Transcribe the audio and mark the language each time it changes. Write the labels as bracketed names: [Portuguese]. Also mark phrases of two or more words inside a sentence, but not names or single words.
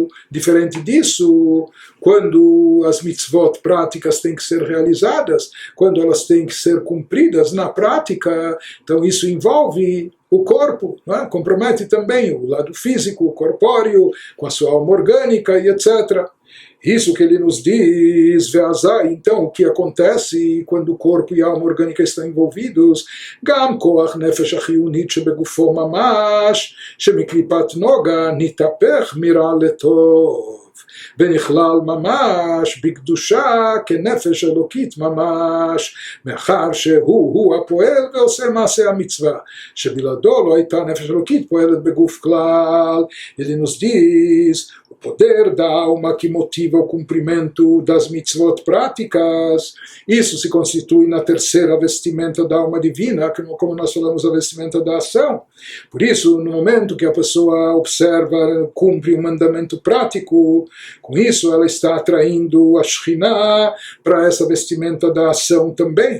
[Portuguese] Diferente disso, quando as mitzvot práticas têm que ser realizadas, quando elas têm que ser cumpridas na prática, então isso envolve o corpo, não é? Compromete também o lado físico, o corpóreo, com a sua alma orgânica e etc. Isso que ele nos diz, Veazai, então, o que acontece quando o corpo e a alma orgânica estão envolvidos? [Hebrew] גם כח נפש החיונית שבגופו ממש, שמקליפת נוגה נתהפך מרע לטוב. ונכלל ממש בקדושה כנפש אלוקית ממש, מאחר שהוא הפועל ועושה מעשה המצווה, שבלעדו לא הייתה נפש אלוקית פועלת בגוף כלל. [Portuguese] Ele nos diz, o poder da alma que motiva o cumprimento das mitzvot práticas, isso se constitui na terceira vestimenta da alma divina, como nós falamos, a vestimenta da ação. Por isso, no momento que a pessoa observa, cumpre um mandamento prático, com isso ela está atraindo a Shekhinah para essa vestimenta da ação também.